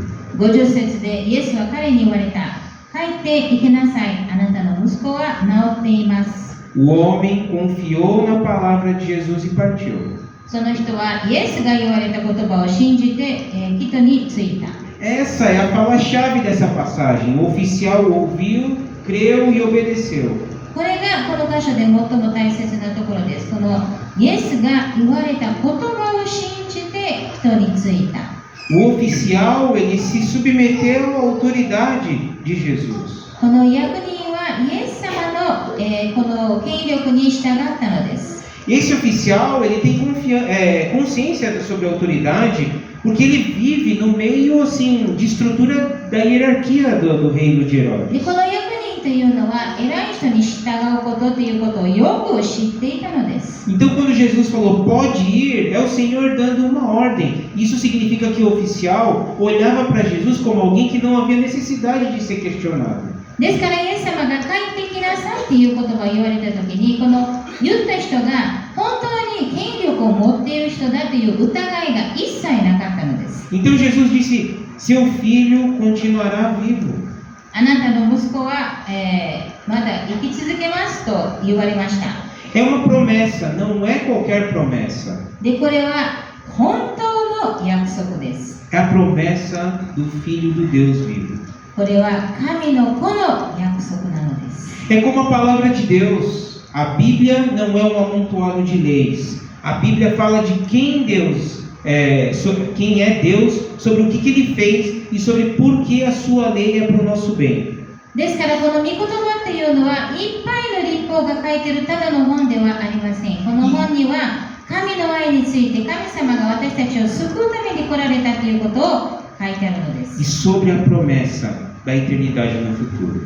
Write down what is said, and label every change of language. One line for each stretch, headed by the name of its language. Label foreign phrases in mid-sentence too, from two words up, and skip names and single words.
Japanese: 50 節でイエスは彼に言われた。帰って行きなさい。あなたの息子は治っています。
Portuguese: O homem confiou na palavra de Jesus e partiu.
Japanese: その人はイエスが言われた言葉を信じて、人に着いた。
Portuguese: Essa é a palavra-chave dessa passagem. O oficial ouviu, creu e obedeceu.
Japanese: これがこの箇所で最も大切なところです。このイエスが言われた言葉を信じて人に着いた。
Portuguese: O oficial, ele se submeteu à autoridade de Jesus.
Japanese: この役人はイエス様の、この権力に従ったのです。
Portuguese: Esse oficial, ele tem consciência sobre a autoridade, porque ele vive no meio assim de estrutura da hierarquia do reino de
Japanese: で、
Portuguese: Herodes.
Japanese: この役人というのは偉い人に従うことということをよく知っていたのです。
Portuguese: Então, quando Jesus falou pode ir, é o Senhor dando uma ordem. Isso significa que o oficial olhava para Jesus como alguém que não havia necessidade de ser questionado.
Japanese: ですから、イエス様が帰ってきなさいという言葉を言われたときに、この言った人が本当に権力を持っている人だという疑いが一切なかったのです。
Portuguese: Então Jesus disse, seu filho continuará vivo.
Japanese: あなたの息子は、まだ生き続けますと言われました。
Portuguese: É uma promessa, não é qualquer promessa.
Japanese: で、これは本当の約束です。
Portuguese: É a promessa do Filho do Deus vivo.
Japanese: これは神の子の約束なのです。
Portuguese: É como a palavra de Deus. A Bíblia não é um amontoado de leis. A Bíblia fala de quem Deus quem é Deus, sobre o que Ele fez e sobre por que a sua lei é para o nosso bem.
Japanese: ですから、この御言葉っていうのはいっぱいの立法が書いているただの本ではありません。この本には神の愛について神様が私たちを救うために来られたということを書いてあるのです。
Portuguese: E sobre a promessa da eternidade no futuro.